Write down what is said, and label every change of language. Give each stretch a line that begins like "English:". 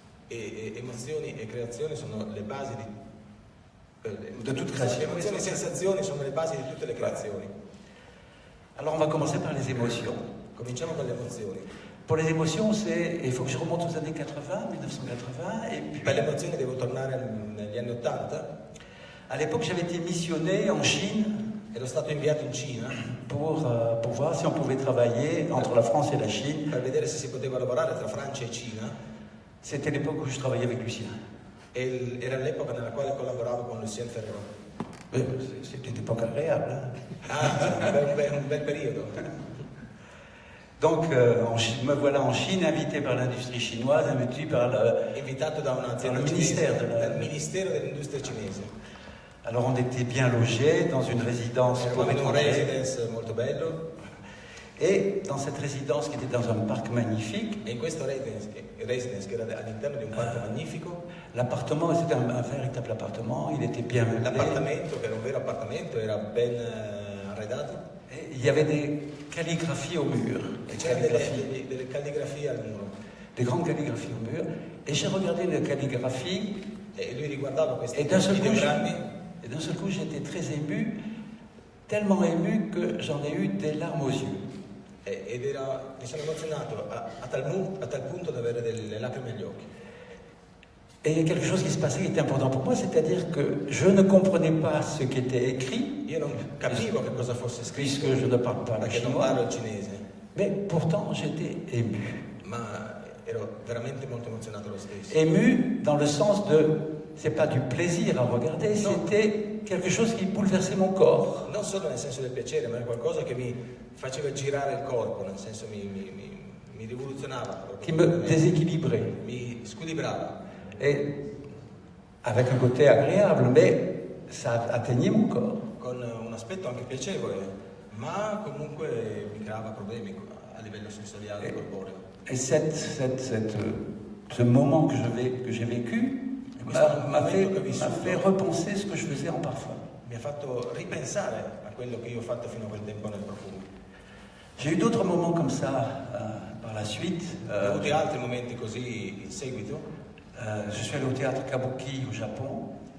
Italian: E emozioni e creazione sono le basi
French: De toute création.
Italian: Emozioni e sensazioni sono le basi di tutte le creazioni.
French: Alors, on va commencer par les émotions.
Italian: Cominciamo con le emozioni.
French: Pour les émotions, il faut que je remonte aux années 80, 1980, et puis
Italian: Per le emozioni devo tornare negli anni 80.
French: à l'époque, j'avais été missionné en Chine
Italian: Ero stato inviato in Cina
French: pour voir si on pouvait travailler entre la France et la Chine.
Italian: per vedere se si poteva lavorare tra Francia e Cina.
French: C'était l'époque où je travaillais avec Lucien.
Italian: E era l'epoca nella quale collaboravo con Lucien Ferrero.
French: C'était une époque agréable. Hein.
Italian: Ah, un bel periodo.
French: Donc, me voilà en Chine, invité par l'industrie chinoise, invité par
Italian: Invitato da un'azienda Dal cinese, ministero dal Ministero dell'Industria cinese.
French: Alors, on était bien logés dans une résidence pour
Italian: Eravamo in un
French: étrangers.
Italian: residence molto bello
French: Et dans cette résidence qui était dans un parc magnifique,
Italian: E in questo residence che era all'interno di un parco magnifico,
French: l'appartement, c'était un véritable appartement, il était bien meublé.
Italian: l'appartamento, che era un vero appartamento, era ben arredato.
French: Et il y avait des calligraphies au mur,
Italian: E c'erano delle calligrafie al muro.
French: des grandes calligraphies au mur. Et j'ai regardé les calligraphies,
Italian: E lui riguardava questi
French: et d'un seul
Italian: ideogrammi
French: coup j'étais très ému, tellement ému que j'en ai eu des larmes aux yeux.
Italian: mi sono emozionato a tal punto da avere delle lacrime agli occhi.
French: Et il y a quelque chose qui se passait qui était important pour moi, c'est-à-dire que je ne comprenais pas ce qui était écrit,
Italian: Io non capivo che cosa fosse scritto,
French: puisque je ne parle pas le
Italian: perché non
French: chinois,
Italian: parlo il cinese,
French: mais pourtant j'étais ému.
Italian: ma ero veramente molto emozionato lo stesso.
French: Ému dans le sens de, c'est pas du plaisir à regarder,
Italian: Non.
French: c'était quelque chose qui bouleversait mon corps.
Italian: Non solo nel senso del piacere, ma era qualcosa che mi faceva girare il corpo, nel senso mi rivoluzionava,
French: Qui me déséquilibrait.
Italian: mi squilibrava.
French: Et avec un côté agréable, mais ça atteignait mon corps.
Italian: Con un aspetto anche piacevole, ma comunque mi creava problemi a livello sensoriale e corporeo.
French: Et ce moment que j'ai vécu m'a fait repenser ce que je faisais en parfum.
Italian: Mi ha fatto ripensare a quello che io ho fatto fino a quel tempo nel profumo.
French: J'ai eu d'autres moments comme ça par la suite.
Italian: Ho avuto altri momenti così in seguito.
French: Je suis allé au théâtre Kabuki au Japon.